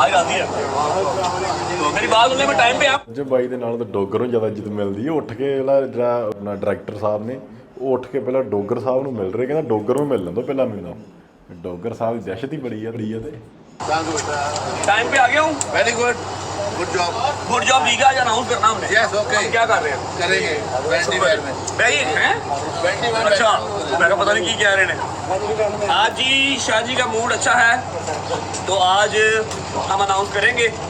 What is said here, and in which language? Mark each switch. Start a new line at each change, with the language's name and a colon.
Hindi: जी, मेरी बात सुनने में टाइम पे आप
Punjabi: ਜੇ ਬਾਈ ਦੇ ਨਾਲ ਤਾਂ ਡੋਗਰ ਨੂੰ ਜ਼ਿਆਦਾ ਇੱਜ਼ਤ ਮਿਲਦੀ ਹੈ, ਉੱਠ ਕੇ ਜਿਹੜਾ ਆਪਣਾ ਡਾਇਰੈਕਟਰ ਸਾਹਿਬ ਨੇ, ਉਹ ਉੱਠ ਕੇ ਪਹਿਲਾਂ ਡੋਗਰ ਸਾਹਿਬ ਨੂੰ ਮਿਲ ਰਹੇ, ਕਹਿੰਦਾ ਡੋਗਰ ਨੂੰ ਮਿਲ ਲੈਂਦੋ ਪਹਿਲਾਂ ਮੈਨੂੰ, ਡੋਗਰ ਸਾਹਿਬ ਦੀ ਦਹਿਸ਼ਤ ਹੀ ਬੜੀ ਆ ਤੇ
Hindi: टाइम पे आ गया हूँ।
English: very good, good job
Hindi: ठीक है, आज अनाउंस करना हमने।
English: yes okay,
Hindi: हम क्या कर रहे हैं? करेंगे वैनिटी वैन में। भाई हैं? अच्छा, मैं पता नहीं की कह रहे हैं। आज जी शादी का मूड अच्छा है, तो आज हम अनाउंस करेंगे